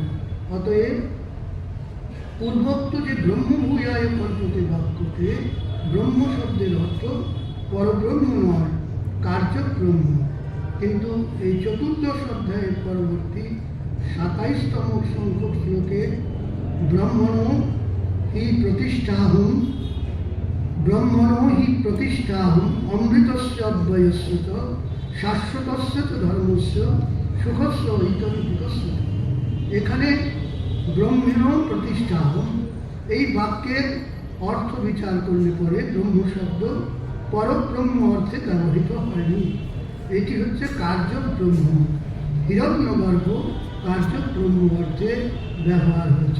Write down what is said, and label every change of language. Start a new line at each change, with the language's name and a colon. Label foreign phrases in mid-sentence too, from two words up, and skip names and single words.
Bangla: অতএব পূর্বোক্ত যে
Sanskrit: ব্রহ্মভূয়ায় কল্পতে
Bangla: বাক্যতে ব্রহ্ম শব্দের অর্থ পরব্রহ্ম নয়, কার্যব্রহ্ম। কিন্তু এই চতুর্দশ অধ্যায়ের পরবর্তী 27তম সংখ্যক শ্লোকে
Sanskrit: ব্রহ্মণো হি প্রতিষ্ঠাহম, ব্রহ্মণো হি প্রতিষ্ঠাহম অমৃতস্য অব্যয়স্য চ শাশ্বতস্য চ ধর্মস্য সুখস্য ইতরিতস্য।
Bangla: এখানে
Sanskrit: ব্রহ্মেণো প্রতিষ্ঠাহম,
Bangla: এই বাক্যের অর্থ বিচার করলে পরে ব্রহ্ম শব্দ পরব্রহ্ম অর্থে ব্যবহৃত হয়নি। এটি হচ্ছে কার্যব্রহ্ম, হিরণ্যগর্ভ কার্যব্রহ্ম অর্থে ব্যবহার হয়েছে।